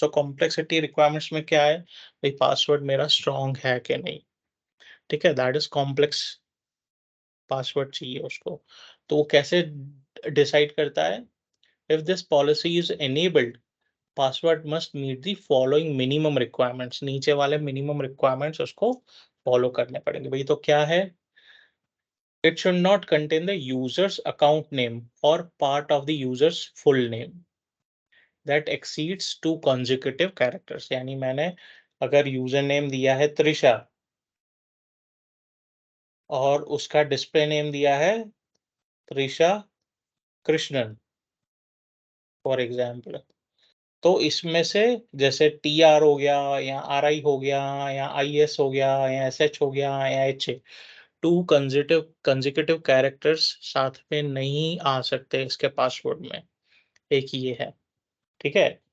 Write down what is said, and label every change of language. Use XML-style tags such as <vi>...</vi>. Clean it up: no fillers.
<hi>तो complexity requirements में क्या है भाई, पासवर्ड मेरा स्ट्रॉन्ग है कि नहीं, ठीक है,</hi> <en>that is complex password</en> <hi>चाहिए उसको। तो वो कैसे डिसाइड करता है,</hi> <en>if this policy is enabled password must meet the following minimum requirements,</en> <hi>नीचे वाले मिनिमम रिक्वायरमेंट्स उसको फॉलो करने पड़ेंगे भाई। तो क्या है,</hi> <en>it should not contain the user's account name or part of the user's full name that exceeds two consecutive characters।</en> <hi>यानी मैंने अगर यूजर नेम दिया है त्रिशा और उसका डिस्प्ले नेम दिया है त्रिशा कृष्णन फॉर एग्जाम्पल, तो इसमें से जैसे टी आर हो गया या आर आई हो गया या आई एस हो गया या एस एच हो गया या H A, to consecutive characters साथ में नहीं आ सकते इसके पासवर्ड में, एक ये है, ठीक है।</hi>